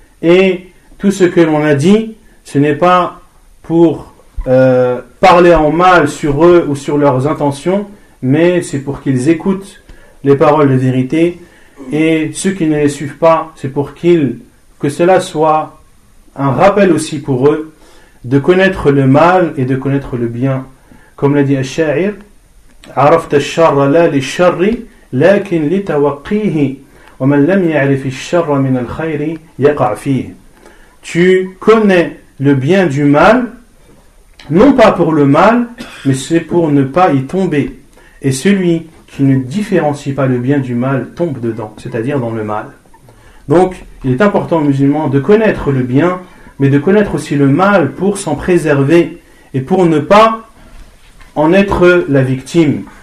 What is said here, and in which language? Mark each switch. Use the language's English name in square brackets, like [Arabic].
[French] Et tout ce que l'on a dit, ce n'est pas pour parler en mal sur eux ou sur leurs intentions, mais c'est pour qu'ils écoutent les paroles de vérité, et ceux qui ne les suivent pas, c'est pour que cela soit un rappel aussi pour eux de connaître le mal et de connaître le bien. Comme l'a dit [Arabic] Al-Sha'ir, عرفت الشر لا للشر لكن لتوقيه ومن لم يعرف الشر من الخير يقع فيه. [French] Tu connais le bien du mal, non pas pour le mal, mais c'est pour ne pas y tomber. Et celui qui ne différencie pas le bien du mal tombe dedans, c'est-à-dire dans le mal. Donc, il est important aux musulmans de connaître le bien, mais de connaître aussi le mal pour s'en préserver et pour ne pas en être la victime.